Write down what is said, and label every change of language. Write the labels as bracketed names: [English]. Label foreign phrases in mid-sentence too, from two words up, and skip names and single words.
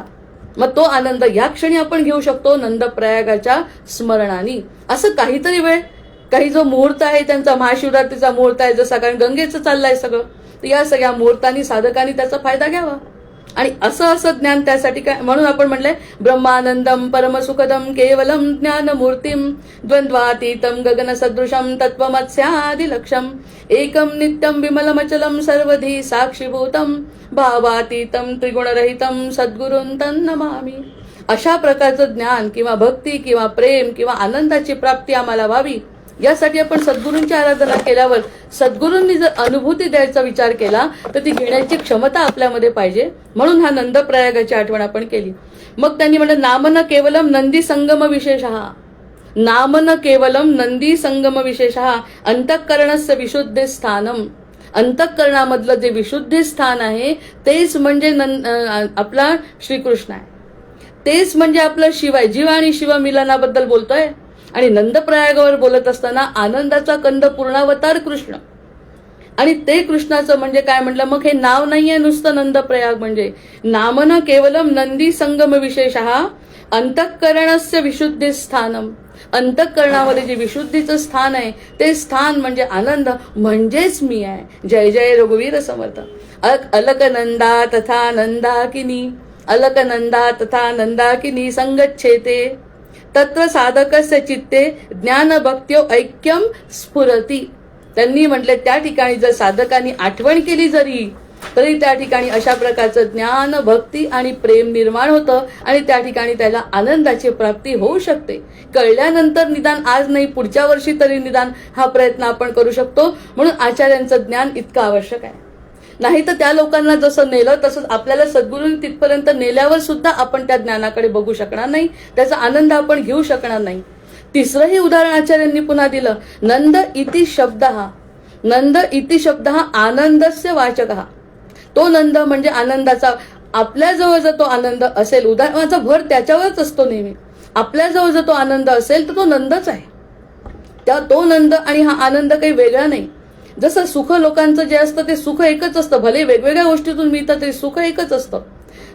[Marathi] मग तो आनंद या क्षणी आपण घेऊ शकतो नंद प्रयागाच्या स्मरणाने. असं काहीतरी वेळ, काही जो मुहूर्त आहे त्यांचा महाशिवरात्रीचा मुहूर्त आहे जसा, कारण गंगेचं चाललंय सगळं, तर या सगळ्या मुहूर्तांनी साधकांनी त्याचा फायदा घ्यावा. आणि असं ज्ञान त्यासाठी काय म्हणून आपण म्हणलंय [Sanskrit] ब्रह्मानंदम परमसुखदम केवलम ज्ञानमूर्तीम द्वंद्वातीतम गगन सदृशम तत्वमत्स्यादिलक्षम एकम नित्यम विमलमचलम सर्वधी साक्षीभूतम भावातीतम त्रिगुणरहितम सद्गुरुं तन्नमामि. [Marathi] अशा प्रकारचं ज्ञान किंवा भक्ती किंवा प्रेम किंवा आनंदाची प्राप्ती आम्हाला व्हावी यासाठी आपण सद्गुरूंची आराधना केल्यावर सद्गुरूंनी जर अनुभूती द्यायचा विचार केला तर ती घेण्याची क्षमता आपल्यामध्ये पाहिजे. म्हणून हा नंद प्रयागाची आठवण आपण केली. मग त्यांनी म्हणलं [Sanskrit] नामन केवलम नंदी संगम विशेषः, नामन केवलम नंदी संगम विशेषः अंतःकरणस्य विशुद्धी स्थानम. [Marathi] अंतःकरणामधलं जे विशुद्धी स्थान आहे तेच म्हणजे आपला श्रीकृष्ण आहे, तेच म्हणजे आपलं शिव आहे. जीव आणि शिव मिलनाबद्दल बोलतोय. आणि नंदप्रयागावर बोलत असताना आनंदाचा कंद पूर्णावतार कृष्ण, आणि ते कृष्णाचं म्हणजे काय म्हटलं, मग हे नाव नाहीये नुसतं नंदप्रयाग. [Sanskrit] म्हणजे नामन केवलम नंदी संगम विशेषः अंतःकरणस्य विशुद्धी स्थानम. [Marathi] अंतःकरणामध्ये जे विशुद्धीचं स्थान आहे ते स्थान म्हणजे आनंद, म्हणजेच मी आहे. जय जय रघुवीर समर्थ. [Sanskrit] अलकनंदा तथा नंदाकिनी, अलकनंदा तथा नंदाकिनी संगच्छेते तत्र साधकस्य चित्ते ज्ञान भक्त्यो ऐक्यम स्फुरती. [Marathi] त्यांनी म्हटले त्या ठिकाणी जर साधकांनी आठवण केली जरी तरी त्या ठिकाणी अशा प्रकारचं ज्ञान भक्ती आणि प्रेम निर्माण होतं आणि त्या ठिकाणी त्याला आनंदाची प्राप्ती होऊ शकते. कळल्यानंतर निदान आज नाही पुढच्या वर्षी तरी निदान हा प्रयत्न आपण करू शकतो. म्हणून आचार्यांचं ज्ञान इतकं आवश्यक आहे. नाही तर त्या लोकांना जसं नेलं तसंच आपल्याला सद्गुरूंनी तिथपर्यंत नेल्यावर सुद्धा आपण त्या ज्ञानाकडे बघू शकणार नाही, त्याचा आनंद आपण घेऊ शकणार नाही. तिसरंही उदाहरण आचार्यांनी पुन्हा दिलं. [Sanskrit] नंद इति शब्द, नंद इति शब्द आनंदस्य वाचक. [Marathi] तो नंद म्हणजे आनंदाचा. आपल्याजवळ जर तो आनंद असेल, उदाहरणाचा भर त्याच्यावरच असतो नेहमी. आपल्याजवळ जर तो आनंद असेल तर तो नंदच आहे. तो नंद आणि हा आनंद काही वेगळा नाही. जसं सुख लोकांचं जे असतं ते सुख एकच असतं, भले वेगवेगळ्या गोष्टीतून मिळतं तरी सुख एकच असतं.